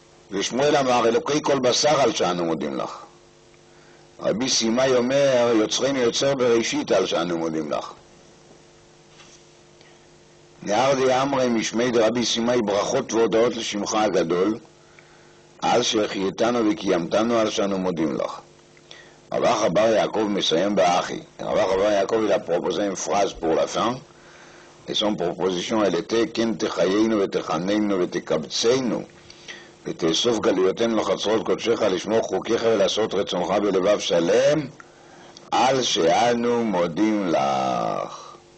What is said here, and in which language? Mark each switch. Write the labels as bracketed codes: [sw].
[he] ושמואל אמר, אלוקי כל בשר על שאנו מודים לך. רבי סימאי אומר, יוצרנו יוצר בראשית על שאנו מודים לך. נהרדי אמרי משמי דרבי סימאי ברכות והודעות לשמך הגדול, על שהחייתנו וקיימתנו על שאנו מודים לך. Rabbi Abar Yaakov מסיים באחי. [fr] Rabbi Abar Yaakov il a proposé une phrase pour la fin, et son proposition elle était [he] כן תחיינו ותחננו ותקבצנו ותאסוף גלויותינו לחצרות קודשך לשמור חוקיך ולעשות רצונך בלבב שלם על שאנו מודים לך.